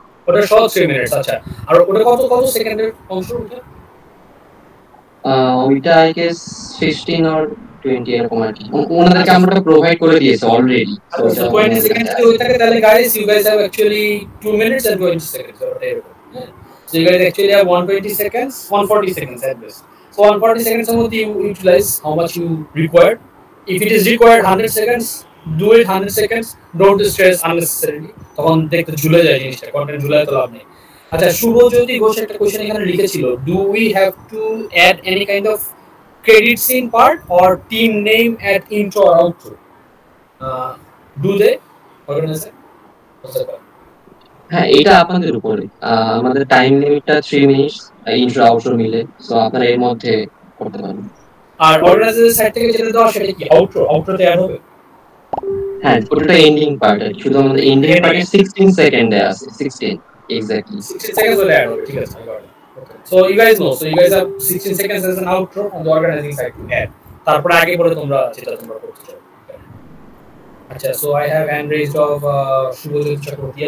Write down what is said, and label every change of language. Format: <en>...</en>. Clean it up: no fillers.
<bn>ওটা সহ 3 মিনিট। আচ্ছা, আর ওটা কত সেকেন্ডের অংশ ওটা? ওইটা আই গেস 15 or 20 এরকম আর কি। ওনাদেরকে আমরা প্রোভাইড করে দিয়েছি অলরেডি।</bn> <en>So 20</en> <bn>সেকেন্ড যদি ওই থাকে তাহলে</bn> <en>guys you guys have actually 2 minutes and 20 seconds</en> <bn>ওটা এরকম।</bn> <en>So you guys actually have 120 seconds, 140 seconds at best. So 140 seconds of you utilize how much you required. If it is required 100 seconds, do it 100 seconds. Don't stress unnecessarily.</en> <bn>তখন দেখতে ঝুলে যায় জিনিসটা, content ঝুলায় তো লাভ নেই।</bn> <en>আচ্ছা, শুভজ্যোতি ঘোষ</en> <bn>একটা কোশ্চেন এখানে লিখেছিল,</bn> <en>do we have to add any kind of credit scene part or team name at intro or outro? Do they? Organizer?</en> <bn>হ্যাঁ, এটা আপনাদের উপরে। আমাদের টাইম লিমিটটা 3 মিনিট, ইন্ট্রো আউটরো মিলে। সো আপনারা এর মধ্যে করতে পারেন। আর অর্গানাইজারের সাইড থেকে যেটা দেওয়া সেটা কি আউটরোতে অ্যাড হবে? হ্যাঁ, ওটা এন্ডিং পার্ট আছে। শুধু আমাদের এন্ডিং পার্টে 16 সেকেন্ডে আছে।</bn> <en>16 exactly</en> <bn>16 seconds ওটা অ্যাড হবে। ঠিক আছে,</bn> <en>I got it. Okay. So you guys know, so you guys have 16 seconds as an outro on the organizing side to add.</en> <bn>তারপরে আগে পরে তোমরা যেটা তোমরা করতে চাও।</bn> <en>আচ্ছা, so I have hand raised of Shubhajyoti Chakraborty.</en>